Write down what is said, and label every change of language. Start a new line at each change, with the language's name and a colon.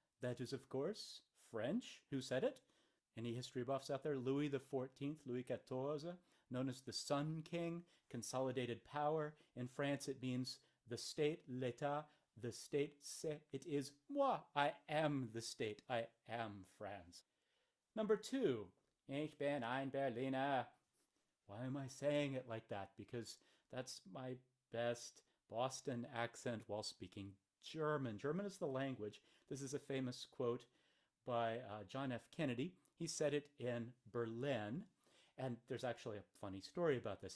English: That is, of course, French. Who said it? Any history buffs out there? Louis XIV, Louis XIV, known as the Sun King, consolidated power. In France, it means the state,
French: l'état,
English: the state,
French: c'est.
English: It is
French: moi.
English: I am the state. I am France. Number 2,
German: ich bin ein Berliner.
English: Why am I saying it like that? Because that's my best Boston accent while speaking German. German is the language. This is a famous quote by John F. Kennedy. He said it in Berlin, and there's actually a funny story about this.